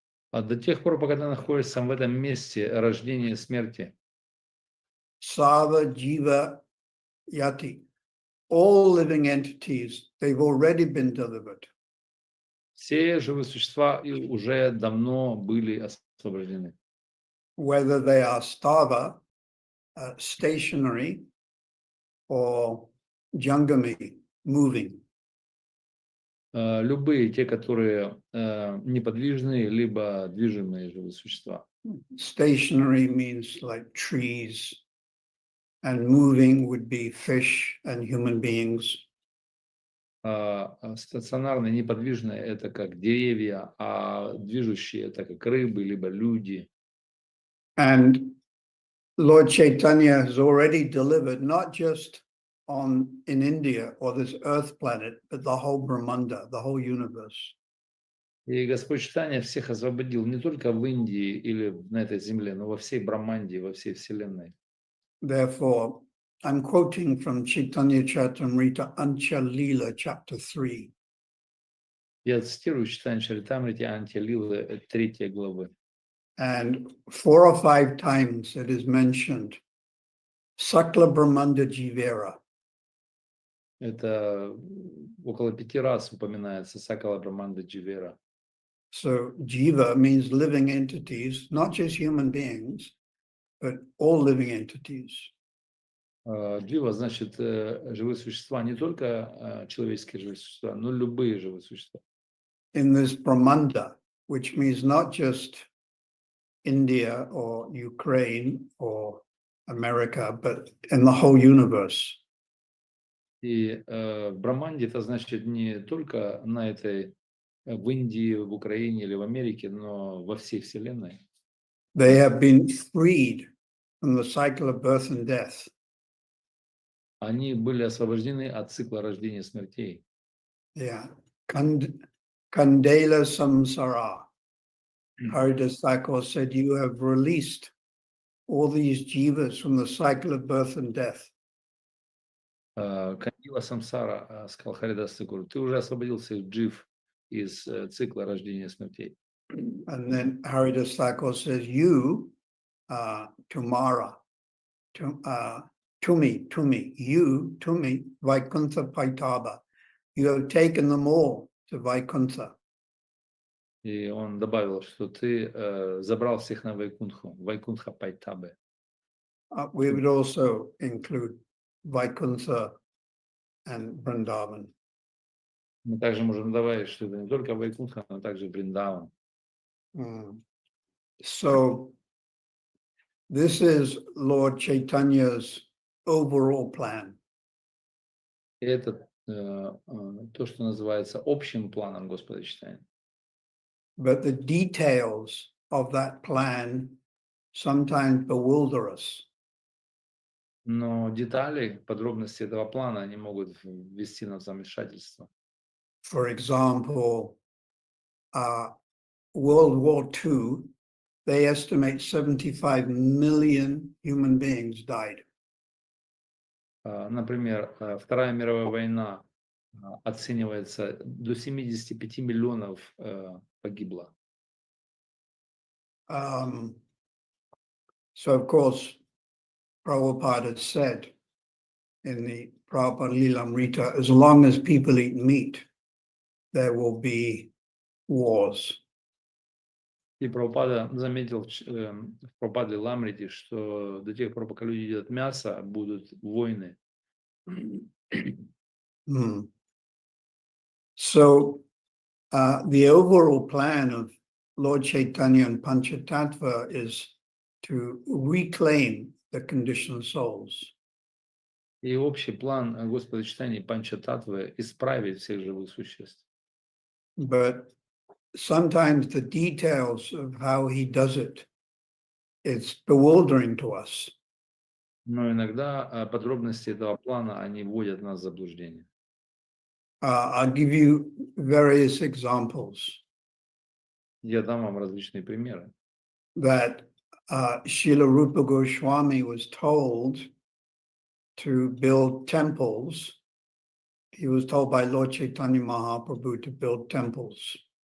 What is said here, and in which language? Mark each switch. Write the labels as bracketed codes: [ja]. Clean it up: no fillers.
[ru] А до тех пор, пока ты находишься в этом месте рождения и смерти, [en] Sava Jiva Yati, all living entities, they've already been delivered. [ru] все живые существа уже давно были освобождены. [en] Whether they are stava, stationary, or jangami, moving. [ru] Любые те, которые неподвижные, либо движимые живые существа. [en] Stationary means like trees, and moving would be fish and human beings. [ru] Стационарные, неподвижные – это как деревья, а движущие – это как рыбы, либо люди. [en] And Lord Chaitanya has already delivered not just in India or this earth planet, but the whole Brahmanda, the whole universe. [ru] И Господь Чайтанья всех освободил не только в Индии или на этой земле, но во всей Брахманде, во всей вселенной. [en] Therefore, I'm quoting from Chaitanya Charitamrita Ancha Leela, chapter 3. [ru] Я цитирую Чайтанья Чаритамрити Антья Лилы, 3 главы. [en] And 4 or 5 times it is mentioned Sakla Brahmanda Jivera. [ru] Это около 5 раз упоминается Сакала Браманда Дживера. [en] So Jiva means living entities, not just human beings, but all living entities. [ru] Джива значит живые существа, не только человеческие живые существа, но любые живые существа. [en] In this Brahmanda, which means not just India or Ukraine or America, but in the whole universe. [ru] И в Браманде это значит не только на этой, в Индии, в Украине или в Америке, но во всей вселенной. [en] They have been freed from the cycle of birth and death. [ru] Они были освобождены от цикла рождения и смертей. [en] Yeah. Kandela Samsara. Haridas Thakur said, you have released all these jivas from the cycle of birth and death. [ru] Кандила Самсара, сказал Харидас Тхакур, ты уже освободил всех джив из цикла рождения и смертей. [en] And then Haridas Thakur says, you, Tumara, Tumi, you, Tumi, Vaikuntha Paitaba, you have taken them all to Vaikuntha. [ru] И он добавил, что ты забрал всех на Вайкунтху, Вайкунтха Пайтабе. [en] We would also include Vaikuntha and Vrindavan. [ru] Мы также можем добавить, что это не только Вайкунтха, но также Вриндаван. [en] So this is Lord Chaitanya's overall plan. [ru] И это то, что называется общим планом Господа Чайтаньи. [en] But the details of that plan sometimes bewilder us. [ru] Но детали, подробности этого плана, они могут ввести нас в замешательство. [en] For example, World War II, they estimate 75 million human beings died. [ru] Например, Вторая мировая война оценивается до 75 миллионов погибло. [en] So of course, Prabhupada has said in the Prabhupada Lilamrita, as long as people eat meat, there will be wars. [ru] И Прабхупада заметил в Прабхупаде Ламрите, что до тех пор, пока люди едят мясо, будут войны. Hmm. [en] So the overall plan of Lord Chaitanya and Panchatattva is to reclaim the conditioned souls. [ru] И общий план Господа Читания Панчататтвы исправить всех живых существ. [en] But sometimes the details of how he does it is bewildering to us. [ru] Но иногда подробности этого плана, они вводят нас в заблуждение. [en] I'll give you various examples [ru] Я дам вам различные примеры. [en] that Srila Rupa Goswami was told to build temples. He was told by Lord Chaitanya Mahaprabhu to build temples.